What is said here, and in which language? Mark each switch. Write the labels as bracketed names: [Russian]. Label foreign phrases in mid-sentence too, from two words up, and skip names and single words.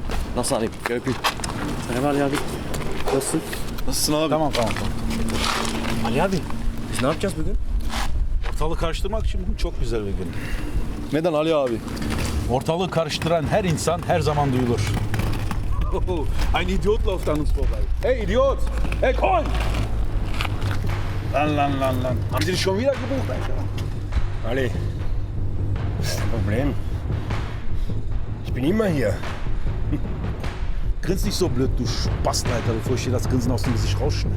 [Turkish] Nasıl alayım? Görüp. Merhaba Ali abi. Nasılsın? Nasılsın abi? Tamam. Ali abi, biz ne yapacağız bugün? Ortalığı karıştırmak için bugün çok güzel bir gün. Neden Ali abi? Ortalığı karıştıran her insan her zaman duyulur. [German] Ein Idiot läuft an uns vorbei. Hey Idiot! Hey komm! Lan. Haben Sie dich schon wieder gebucht, Alter? Ali, kein Problem. Ich bin immer hier. Grins nicht so blöd, du Spast, Alter, bevor ich dir das Grinsen aus dem Gesicht rausschneide.